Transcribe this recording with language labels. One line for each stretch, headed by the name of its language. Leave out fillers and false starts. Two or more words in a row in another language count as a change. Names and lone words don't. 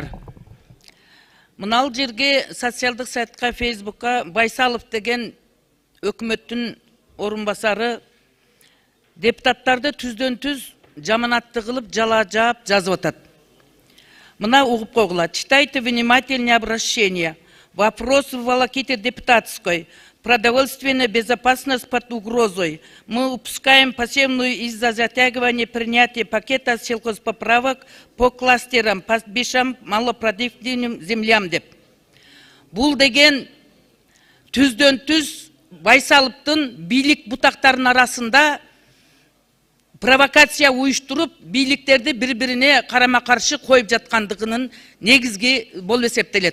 Kyrgyz: Мынал жерге социалдық сайтқа, Фейсбукка Байсалов деген өкмөттүн орынбасары депутаттарды түздөн-түз жаманатты кылып, жала жаап жазып атат. Мына угуп койгула.
Russian: Читайте внимательнее обращение. Вопрос в волоките депутатской. Продовольственная безопасность под угрозой. Мы упускаем посевную из-за затягивания принятия пакета сельхозпоправок по кластерам, пастбищам, малопродуктивным землям деп.
Kyrgyz: Бул деген түздөн-түз Байсаловдун бийлик бутактарынын арасында провокация уюштуруп, бийликтерди бири-бирине карама-каршы коюп жаткандыгынын негизги болуп эсептелет.